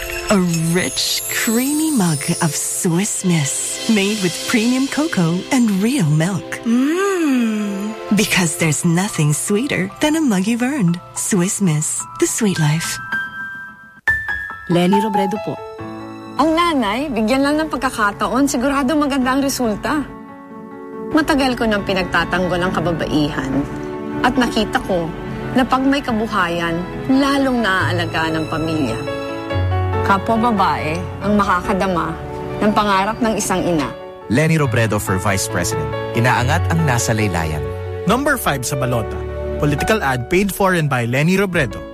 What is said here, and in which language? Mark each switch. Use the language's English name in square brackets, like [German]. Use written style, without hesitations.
[English] A rich, creamy mug of Swiss Miss, made with premium cocoa and real milk. Mmm. Because there's nothing sweeter than a mug you've earned. Swiss Miss, the sweet life. [Filipino] Lenny Robredo po. Ang nanay, bigyan lang ng pagkakataon, sigurado maganda ang resulta. Matagal ko nang pinagtatanggol ang kababaihan at nakita ko na pag may kabuhayan, lalong naaalagaan ang pamilya. Kapwa babae ang makakadama ng pangarap ng isang ina. [English] Lenny Robredo for Vice President. [Filipino] Inaangat ang nasa laylayan. Number 5 sa balota. [English] Political ad paid for and by Lenny Robredo.